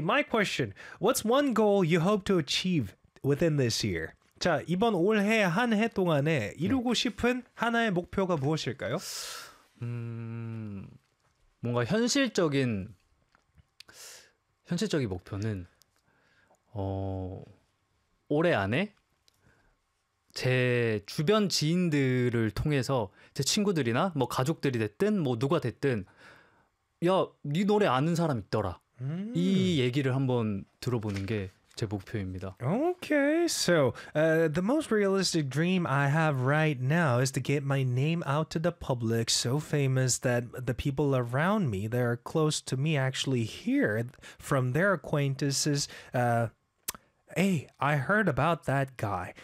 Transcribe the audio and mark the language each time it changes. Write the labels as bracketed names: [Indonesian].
[English] My question, what's one goal you hope to achieve within this year?" [Korean] 자, 이번 올해 한해 동안에 이루고 싶은 하나의 목표가 무엇일까요? 뭔가 현실적인 목표는 올해 안에 제 주변 지인들을 통해서 제 친구들이나 뭐 가족들이 됐든 뭐 누가 됐든 야, 네 노래 아는 사람 있더라. 이 얘기를 한번 들어보는 게제 목표입니다. [English] Okay, so the most realistic dream I have right now is to get my name out to the public so famous that the people around me, that are close to me, actually hear from their acquaintances, "Hey, I heard about that guy.